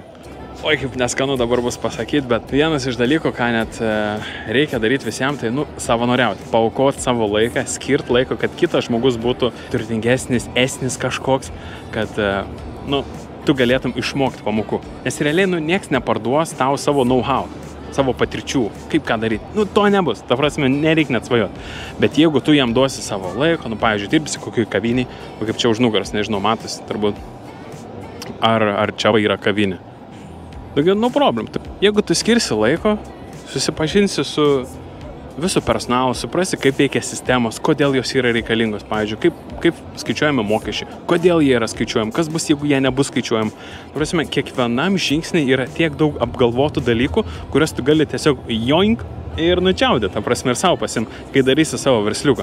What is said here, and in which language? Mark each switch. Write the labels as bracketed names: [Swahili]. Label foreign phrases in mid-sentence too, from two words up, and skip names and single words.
[Lithuanian] Oi, kaip neskanu dabar bus pasakyti, bet vienas iš dalykų, ką net reikia daryti visiems, tai savanoriauti, paaukoti savo laiką, skirti laiko, kad kitas žmogus būtų turtingesnis, esnis kažkoks, kad, tu galėtum išmokti pamokų. Nes realiai, nieks neparduos tau savo know-how, savo patirčių, kaip ką daryti. To nebus, ta prasme, nereik net svajoti. Bet jeigu tu jam duosi savo laiko, pavyzdžiui, dirbsi kokioj kaviniai, kaip čia už nugaros, nežinau, matosi, turbūt, ar čia yra kavinė. [English] No problem. [Lithuanian] Jeigu tu skirsi laiko, susipažinsi su visų personalu, suprasi, kaip veikia sistemos, kodėl jos yra reikalingos, pavyzdžiui, kaip skaičiuojami mokesčiai, kodėl jie yra skaičiuojami, kas bus, jeigu jie nebus skaičiuojami. Prasme, kiekvienam žingsniui yra tiek daug apgalvotų dalykų, kuriuos tu gali tiesiog joink ir nučiaudyti, ta prasme, ir savo pasim, kai darysi savo versliuką.